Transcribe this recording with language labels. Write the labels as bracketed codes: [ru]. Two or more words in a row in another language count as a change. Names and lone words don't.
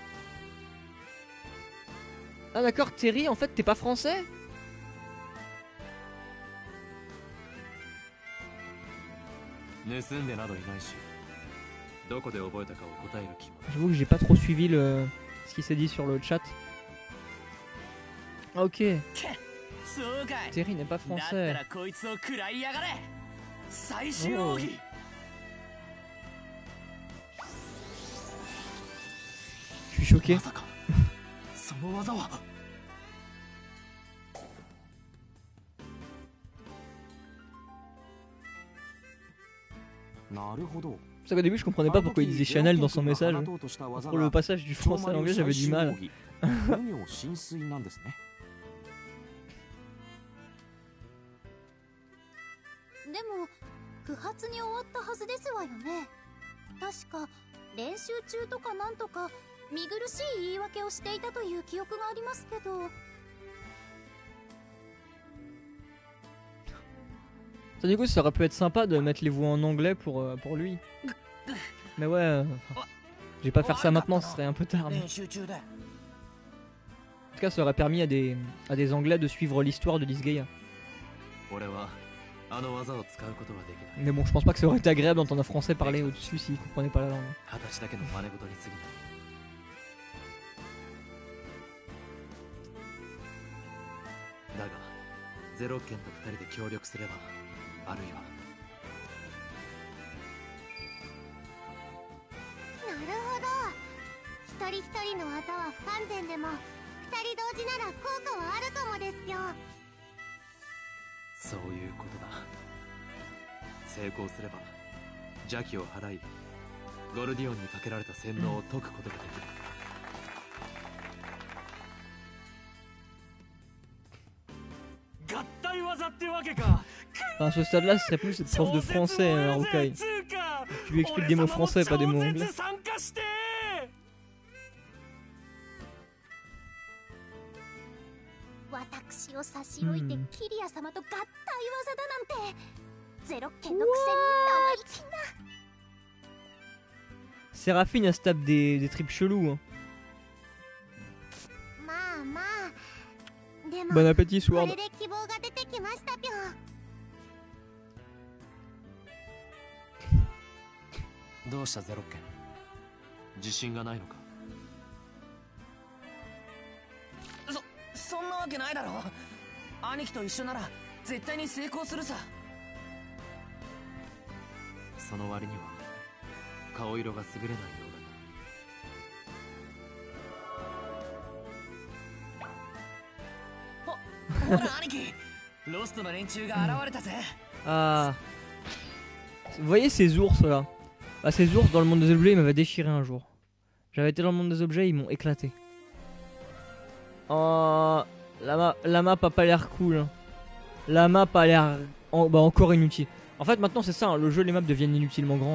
[fr] Ah d'accord, Terry, en fait, t'es pas français? J'avoue que j'ai pas trop suivi ce qui s'est dit sur le chat. Ah, ok. [ja] そうかい [fr] Terry n'est pas [ja] だった [fr] français. [ja] らこいつを食らいやがれ最終奥義 [fr] Je suis choqué. [ja] まさかその技はなるほど。 [fr] C'est ça qu'au début je comprenais pas pourquoi il disait Chanel dans son message. Pour le passage du français à l'anglais j'avais du mal. [ja] 無行浸水なんですね。でも不発に終わったはずですわよね。確か練習中とかなんとか見苦しい言い訳をしていたという記憶がありますけど。 [fr] Ça du coup ça aurait pu être sympa de mettre les voix en anglais pour lui. Mais ouais, je vais pas faire ça maintenant, ce serait un peu tard. Mais... [ja] 練習中だ [fr] En tout cas ça aurait permis à des anglais de suivre l'histoire de Disgaea. [ja] 俺はあの技を使うことはできない。 [fr] Mais bon je pense pas que ça aurait été agréable d'entendre un français parler au-dessus s'ils comprenaient pas la langue. [ja] 形だけの真似事に過ぎない。だがゼロケンと二人で協力すれば、あるいはなるほど。一人一人の技は不完全でも二人同時なら効果はあるかもですよ。そういうことだ。成功すれば邪気を払い、ゴルディオンにかけられた洗脳を解くことができる。合体技ってわけか。 [fr] Enfin, à ce stade-là, ce serait plus cette prof de français, Rukai. Tu lui expliques des mots français, pas des mots anglais. [ja] 私を差し置いてキリア様と合体技だなんて、ゼロッケンのくせに生意気な。 [fr] Séraphine, elle se tape des tripes chelous. Hein. [ja] まあまあ。でも [fr] Bon appétit, [ja] こ [en] Sword. [ja] れで希望が出てきましたぴょん。どうしたゼロッケン、自信がないのか。そんなわけないだろ。兄貴と一緒なら絶対に成功するさ。その割には顔色が優れないようだ。ほら兄貴、ロストの連中が現れたぜ。 [fr] Ah. Vous voyez ces ours là? Bah, ces ours dans le monde des objets ils m'avaient déchiré un jour. J'avais été dans le monde des objets, ils m'ont éclaté. Oh, la map a pas l'air cool. Hein. La map a l'air encore inutile. En fait maintenant c'est ça, hein, le jeu, les maps deviennent inutilement grands.